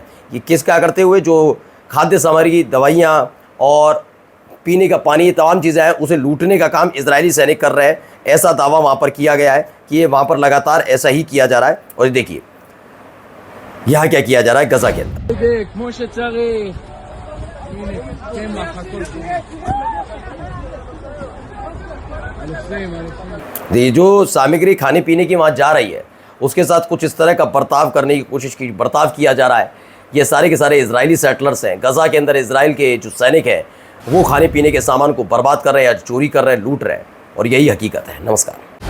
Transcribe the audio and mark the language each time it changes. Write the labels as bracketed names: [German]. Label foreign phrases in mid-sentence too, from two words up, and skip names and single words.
[Hindi] ये किस क्या करते हुए, जो खाद्य सामग्री, दवाइयाँ और पीने का पानी, तमाम चीज़ें हैं उसे लूटने का काम इजरायली सैनिक कर रहे हैं। ऐसा दावा वहाँ पर किया गया है कि ये वहाँ पर लगातार ऐसा ही किया जा रहा है। और देखिए यहाँ क्या किया जा रहा है गजा के अंदर। [Hebrew] כמו שצריך. הנה, קמח, הכל טוב. אלופים. [Hindi] ये जो सामग्री खाने पीने की वहाँ जा रही है उसके साथ कुछ इस तरह का बर्ताव करने की बर्ताव किया जा रहा है। ये सारे के सारे इजरायली सेटलर्स हैं गजा के अंदर। इजराइल के जो सैनिक हैं वो खाने पीने के सामान को बर्बाद कर रहे हैं या चोरी कर रहे हैं, लूट रहे हैं, और यही हकीकत है।